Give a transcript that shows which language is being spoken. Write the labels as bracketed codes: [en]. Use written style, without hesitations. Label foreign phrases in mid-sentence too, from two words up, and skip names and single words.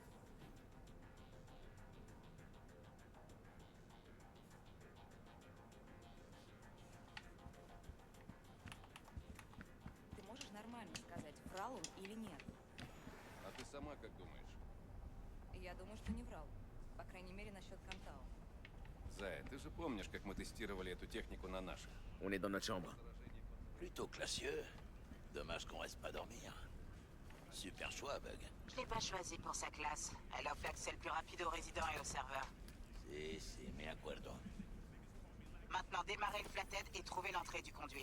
[ru] Ты можешь нормально сказать, врал он или нет? А ты сама как думаешь? Я думаю, что не врал. По крайней мере, насчет Кантао. Зая, ты же помнишь, как мы тестировали эту технику на наших? [fr] On est dans notre chambre. Plutôt classieux. Dommage qu'on reste pas dormir. Super choix, Bug. Je l'ai pas choisi pour sa classe. Elle offre l'accès le plus rapide aux résidents et aux serveurs. [es] Si, me acuerdo. [fr] Maintenant, démarrer le flathead et trouver l'entrée du conduit.